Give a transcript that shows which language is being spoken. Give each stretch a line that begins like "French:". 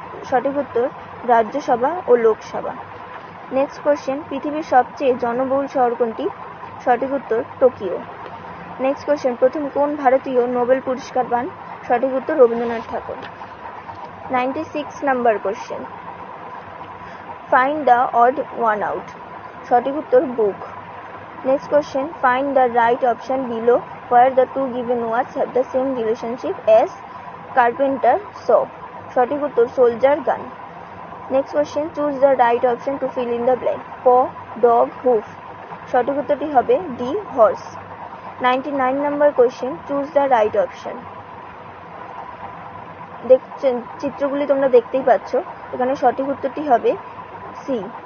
Bangla: সঠিক উত্তর রাজ্যসভা ও Lok Sabha. Next question, পৃথিবীর সবচেয়ে জনবহুল শহর কোনটি? সঠিক উত্তর টোকিও। নেক্সট কোশ্চেন, প্রথম কোন ভারতীয় নোবেল পুরস্কার পান? সঠিক উত্তর রবীন্দ্রনাথ ঠাকুর। 96 number question,
English: Find the odd one out.
Bangla: সঠিক উত্তর বুক।
English: Next question, find the right option below where the two given words have the same relationship as carpenter saw.
Bangla: সঠিক উত্তর সোলজার গান।
English: Next question, choose the right option to fill in the blank. Paw, dog, hoof.
Bangla: সঠিক উত্তরটি হবে D, horse. 99 number question,
English: Choose the right option.
Bangla: দেখছেন চিত্রগুলি তোমরা দেখতেই পাচ্ছ, এখানে সঠিক উত্তরটি হবে সি।